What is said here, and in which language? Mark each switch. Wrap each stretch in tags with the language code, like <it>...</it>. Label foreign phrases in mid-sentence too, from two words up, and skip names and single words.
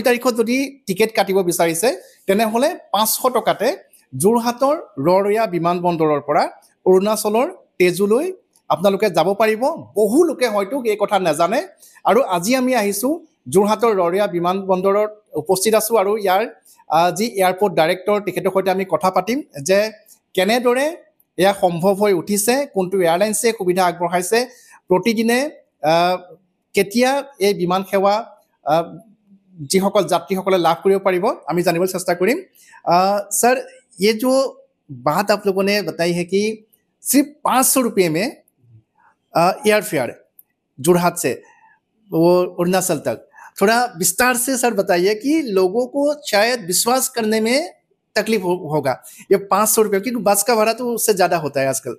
<as>তাৰিখত যদি টিকেট কাটিব বিচাৰিছে তেনেহ'লে 500 টকাতে যোৰহাটৰ ৰৰৈয়া বিমানবন্দৰৰ পৰা অৰুণাচলৰ তেজুলৈ আপোনালোকে যাব পাৰিব বহু লোকে হয়তো এই কথা নাজানে আৰু আজি আমি আহিছোঁ যোৰহাটৰ ৰৰৈয়া বিমানবন্দৰত উপস্থিত আছোঁ আৰু ইয়াৰ যি</as> <en>airport director</en> <as>তেখেতৰ সৈতে আমি কথা পাতিম যে কেনেদৰে এয়া সম্ভৱ হৈ উঠিছে কোনটো এয়াৰলাইন্সে সুবিধা আগবঢ়াইছে প্ৰতিদিনে কেতিয়া এই বিমান সেৱা যিসকল যাত্ৰীসকলে লাভ কৰিব পাৰিব আমি জানিবলৈ চেষ্টা কৰিম</as> <hi>सर ये जो बात आप लोगों ने बताई है कि सिर्फ 500 रुपये में</hi> <en>air fare</en> <hi>जोरहाट से वो अरुणाचल तक थोड़ा विस्तार से सर बताइए कि लोगों को शायद विश्वास करने में तकलीफ होगा ये 500 रुपये क्योंकि बस का भाड़ा तो उससे ज़्यादा होता है आजकल</hi>